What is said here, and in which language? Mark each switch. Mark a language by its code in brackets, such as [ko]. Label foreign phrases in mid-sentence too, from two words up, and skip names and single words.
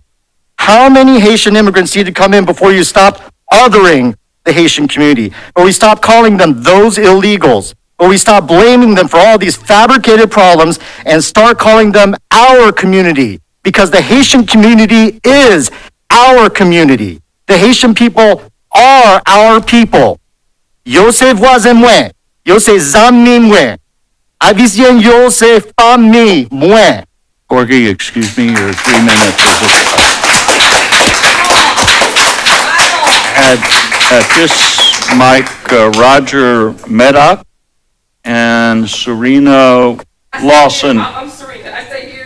[en] How many Haitian immigrants need to come in before you stop othering the Haitian community? Or we stop calling them those illegals? Or we stop blaming them for all these fabricated problems and start calling them our community? Because the Haitian community is our community. The Haitian people are our people. [ht] Yo se voisin mwen, yo se zami mwen. Haïtien yo se famille mwen. [en] Corgi, excuse me, your 3 minutes is expired. At this mic, Roger Medoc and Serena Lawson. I'm Serena. I stay here.